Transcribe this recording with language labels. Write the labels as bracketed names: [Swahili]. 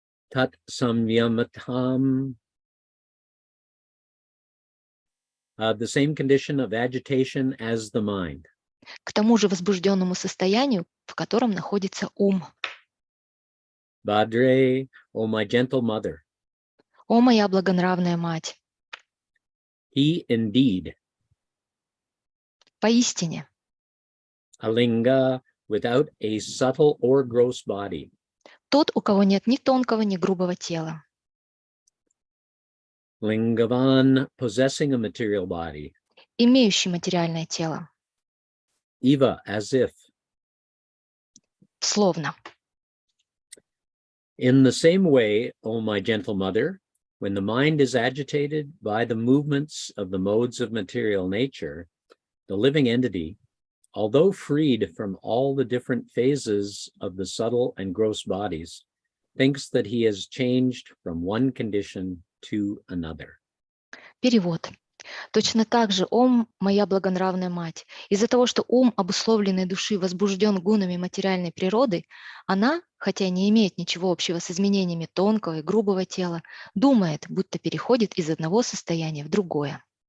[English] Tat Samyamatam, the same condition of agitation as the mind. [Russian] к тому же возбужденному состоянию, в котором находится ум. [English] Badre, O my gentle mother, [Russian] О, моя благонравная мать, [English] he indeed, [Russian] поистине, [English] Alinga, without a subtle or gross body, [Russian] тот, у кого нет ни тонкого, ни грубого тела, [English] Lingavan, possessing a material body, [Russian] имеющий материальное тело, [English] Eva, as if, [Russian] словно, [English] In the same way, O my gentle mother, when the mind is agitated by the movements of the modes of material nature, the living entity, although freed from all the different phases of the subtle and gross bodies, thinks that he has changed from one condition to another. [Russian] Перевод. Точно так же, о моя благонравная мать, из-за того, что ум обусловленной души возбужден гунами материальной природы, она, хотя не имеет ничего общего с изменениями тонкого и грубого тела, думает, будто переходит из одного состояния в другое.